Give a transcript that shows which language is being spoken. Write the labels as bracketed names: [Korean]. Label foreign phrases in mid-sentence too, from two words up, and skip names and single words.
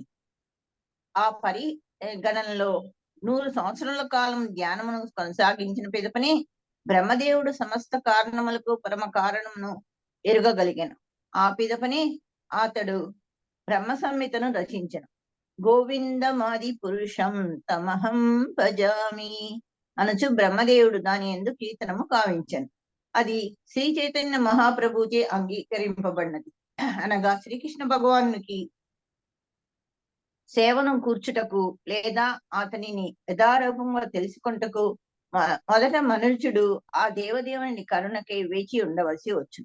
[Telugu] ఆ పరిగణనలో 100 సంవత్సరముల కాలం ధ్యానమును కొనసాగించిన పిదపనే బ్రహ్మదేవుడు సమస్త కారణములకు పరమ కారణమును ఎరుగగలిగాను. ఆ పిదపనే అతడు బ్రహ్మ సంహితను రచించను. [Sanskrit] गोविन्दमादि पुरुषं तमहं भजामि [Telugu] అనుచు బ్రహ్మదేవుడు దాని యందు కీర్తనము కావించను. అది శ్రీ చైతన్య మహాప్రభుచే అంగీకరింపబడినది. అనగా శ్రీకృష్ణ భగవానునికి సేవను కూర్చుటకు లేదా అతనిని యథారూపంగా తెలుసుకుంటకు మొదట మనుష్యుడు ఆ దేవదేవుని కరుణకై వేచి ఉండవలసి వచ్చు.